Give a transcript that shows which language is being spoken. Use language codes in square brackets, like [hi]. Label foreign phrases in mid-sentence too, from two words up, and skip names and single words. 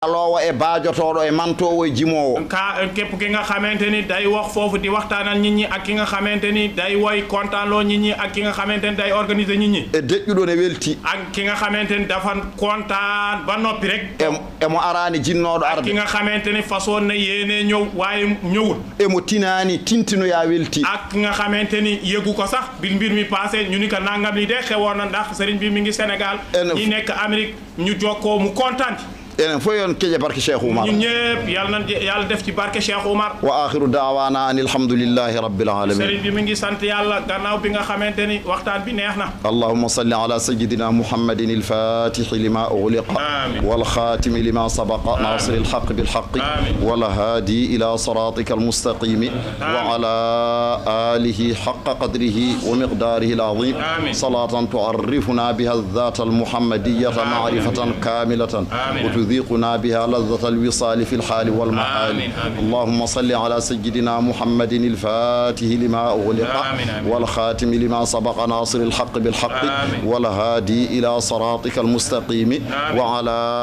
[ff] alowo e baajotoɗo e mantowo e jimowo [wo] képp ki nga xamante ni day wax foofu di waxtaanal nit ñi ak ki nga xamante ni day woy kontaanloo nit ñi ak ki nga xamante ni day organiser nit ñi [ff] e deƴƴuɗo ne welti [wo] ak ki nga xamante ni dafa kontaan ba noppi rek [ff] emo arani jinnoɗo [wo] ak [ff] arde [wo] ki nga xamante ni façon na yéene ñëw waaye ñëwul [ff] emo tinani tintinoya welti [wo] ak ki nga xamante ni yëgu ko sax bi mbir mi passé ñu ni ko nangam li de xewoon na ndax sëriñ bi mi ngi Sénégal ñi nekk Amérique ñu jokkoo mu kontaan [ff] enen fof yon keƴe barke Cheikh Oumar [wo] ñun ñëpp yàlla def ci barke Cheikh Oumar [ar] وآخر دعوانا أن الحمد لله رب العالمين [wo] sëriñ bi mi ngi sant yàlla gannaaw bi nga xamante ni waxtaan bi neex na [ar] اللهم صل على سيدنا محمد الفاتح لما أغلق والخاتم لما سبق ناصر الحق بالحق والهادي إلى صراطك المستقيم وعلى آله حق قدره ومقداره العظيم صلاة تعرفنا بها الذات المحمدية معرفة كاملة وتذيقنا بها لذة الوصال في الحال والمحال اللهم صل على سيدنا محمد الفاتح لما أغلق والخاتم لما سبق ناصر الحق بالحق والهادي إلى صراطك المستقيم وعلى